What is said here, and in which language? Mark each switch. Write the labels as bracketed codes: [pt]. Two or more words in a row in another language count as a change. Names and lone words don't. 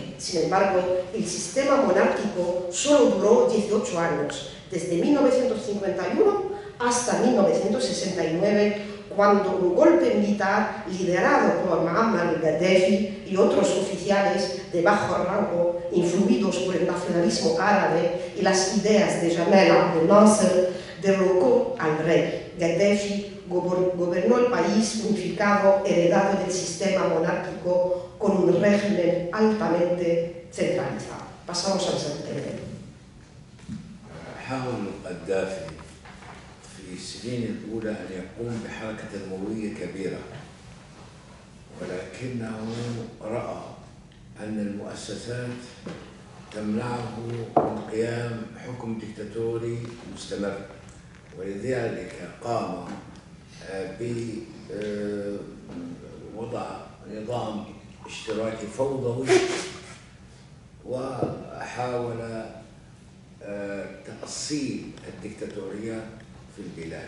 [es] Sin embargo, el sistema monárquico solo duró 18 años, desde 1951 hasta 1969, cuando un golpe militar liderado por Muammar al-Gaddafi y otros oficiales de bajo rango, influidos por el nacionalismo árabe y las ideas de Jamal Abdel Nasser, derrocó al rey. Gaddafi gobernó el país unificado, heredado del sistema monárquico, con un régimen altamente centralizado. Pasamos al siguiente. [ar] حاول القذافي في السنين الأولى أن يقوم بحركة تنموية كبيرة، ولكنه رأى أن المؤسسات تمنعه من قيام حكم ديكتاتوري مستمر، ولذلك قام بوضع نظام اشتراكي فوضوي وحاول تأصيل الديكتاتورية في البلاد.